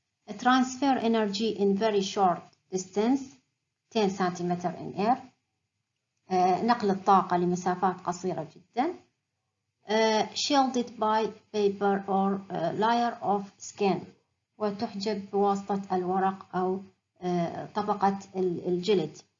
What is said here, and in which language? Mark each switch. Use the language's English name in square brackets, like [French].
[English] Transfer energy in very short distance 10 centimeter in air. [Arabic] نقل الطاقة لمسافات قصيرة جدا. [English] Shielded by paper or layer of skin [Arabic] وتحجب بواسطة الورق أو طبقة الجلد.